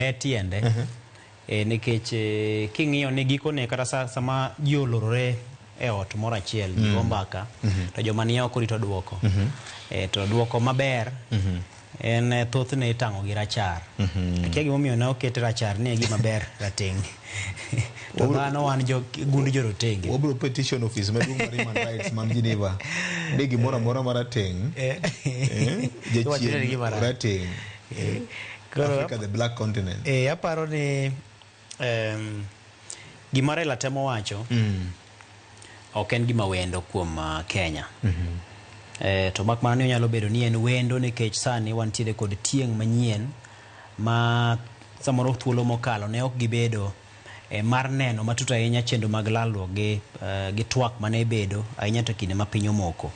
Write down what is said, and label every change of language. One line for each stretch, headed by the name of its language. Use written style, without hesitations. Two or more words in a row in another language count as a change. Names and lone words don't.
Luo (Kenya and Tanzania): tiende nikech king'iyo ni gikone kata sama ji olorore e ot moro achiel ji ombaka to joma ni oko rito duoko to duoko maber en thothne itang'o gi rachar akia gimomiyo ne oket rachar ni gima ber rateng' to dhano wan gund jorotenge wabro
English: petition office
Luo (Kenya and Tanzania): maduong' mar
English: human rights
Luo (Kenya and Tanzania): man Geneva ni gimoro amora marateng' jachien rateng' Africa
English: the black continent.
Luo (Kenya and Tanzania): Aparo ni gima Raila temo wacho ok en gima wendo kuom Kenya. To mak mana ni onyalo bedo ni en wendo nikech sani wantiere kod tieng' manyien ma samoro thuolo mokalo ne ok gibedo mar neno matut ahinya chendo mag lalruok gi twak mane bedo ahinya to kinde ma piny omoko.